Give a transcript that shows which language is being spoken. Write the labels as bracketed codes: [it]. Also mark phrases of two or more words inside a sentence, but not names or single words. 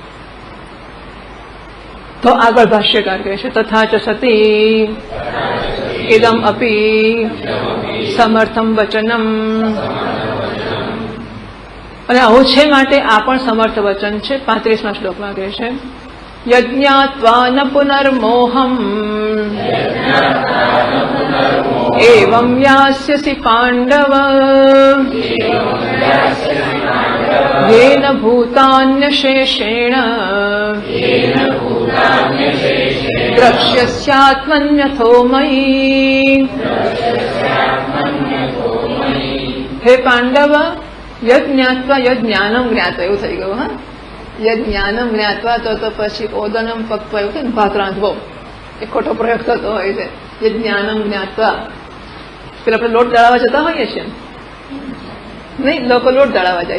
[gu] તો આગળ ભાષ્યકાર કહે છે [sa] तथा च सती इदम अपी समर्थम वचनम, [gu] અને આવું છે માટે આ પણ સમર્થ વચન છે. 35મા શ્લોકમાં કહે છે [sa] यज्ज्ञात्वा न पुनर्मोहम एवं यास्यसी पांडव येन भूतान्यशेषेण द्रक्ष्यस्यात्मन्यथो मयि. [gu] હે પાંડવ, [sa] यज्ज्ञात्वा यज्ज्ञानम ज्ञात्वा, [gu] એવું થઈ ગયું. હા, [sa] यज्ज्ञानम ज्ञात्वा [gu] તો પછી [sa] ओदनम पक्वा, [gu] એવું થાય ને, ભાત રાંધવો, એ ખોટો પ્રયોગ થતો હોય છે. [sa] यज्ज्ञानम ज्ञात्वा, [gu] પેલા આપણે લોટ દળાવવા જતા હોઈએ છીએ નહીં, લોકો લોટ દળાવવા જાય.